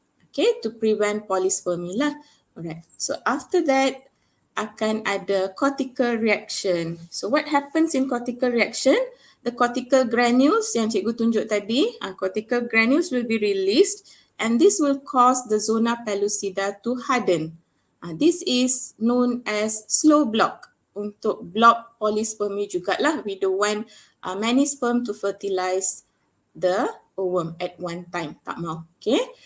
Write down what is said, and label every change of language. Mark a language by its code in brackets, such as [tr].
[en] Okay, to prevent polyspermy lah. Alright, so after that [ms] akan ada cortical reaction. [en] So what happens in cortical reaction? The cortical granules [ms] yang cikgu tunjuk tadi, [en] cortical granules will be released and this will cause the zona pellucida to harden. This is known as slow block. [ms] Untuk block polyspermy jugalah. [en] We don't want many sperm to fertilize the ovum at one time. [ms] Tak mau. [en] Okay.